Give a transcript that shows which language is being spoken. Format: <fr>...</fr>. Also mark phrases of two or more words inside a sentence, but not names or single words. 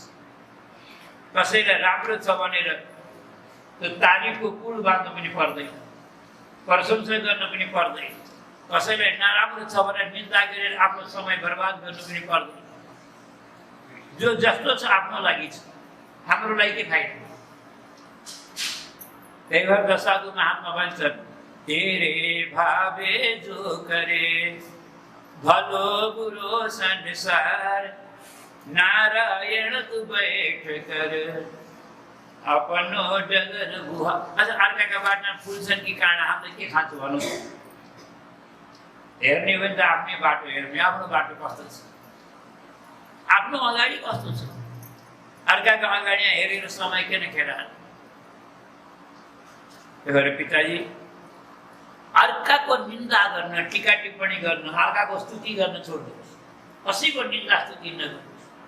<ne>कसैलाई राम्रो छ भनेर त्यो तारिफको पुल बाँध्नु पनि पर्दैन, प्रशंसा गर्न पनि पर्दैन, कसैलाई नराम्रो छ भनेर निन्दा गरेर आफ्नो समय बर्बाद गर्नु पनि पर्दैन। जो जस्तो छ आफ्नो लागि छ, हाम्रो लागि के फाइदा। त्यही भएर दशादु महात्मा भन्छन्,</ne> <hi>तेरे भावे जो करे भलो बुरो संसार, नारायण तू बैठ कर अपनो डगर गुहा।</hi> <ne>अच्छा, अर्काका बाटोमा फुल्छन् कि काँडा, हामीले के खान्छ भनौँ। हेर्ने हो भने त आफ्नै बाटो हेर्ने, आफ्नो बाटो कस्तो छ, आफ्नो अगाडि कस्तो छ, अर्काका अगाडि हेरेर समय किन खेराल्नु। त्यही भएर पिताजी, अर्काको निन्दा गर्न, टीका टिप्पणी गर्न, अर्काको स्तुति गर्न छोड्नुहोस्, कसैको निन्दा स्तुति नगर्नुहोस्।</ne>